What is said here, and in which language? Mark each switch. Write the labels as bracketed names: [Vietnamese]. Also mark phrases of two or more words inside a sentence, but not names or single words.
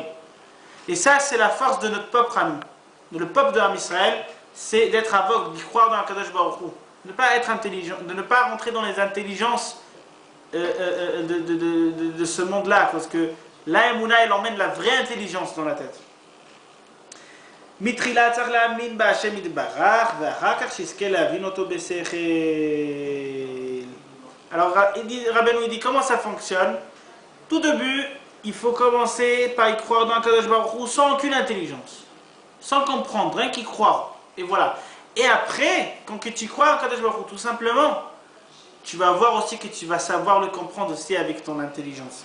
[French] Et ça, c'est la force de notre peuple à nous. Le peuple de Am Israël, c'est d'être aveugle, d'y croire dans Akadosh Baruch Hu. De ne pas être intelligent, de ne pas rentrer dans les intelligences de ce monde-là. Parce que la Emouna, elle emmène la vraie intelligence dans la tête. [Hebrew] מתחילה צריך להאמין בהשם יתברך ואחר כך שיזכה להבין אותו בשכל. [French] Alors Rabbeinu il dit comment ça fonctionne. Tout début, il faut commencer par y croire dans Akadosh Baruch Hu sans aucune intelligence, sans comprendre, rien qu'y croire. Et voilà. Et après, quand tu crois en Akadosh Baruch Hu, tout simplement, tu vas voir aussi que tu vas savoir le comprendre aussi avec ton intelligence.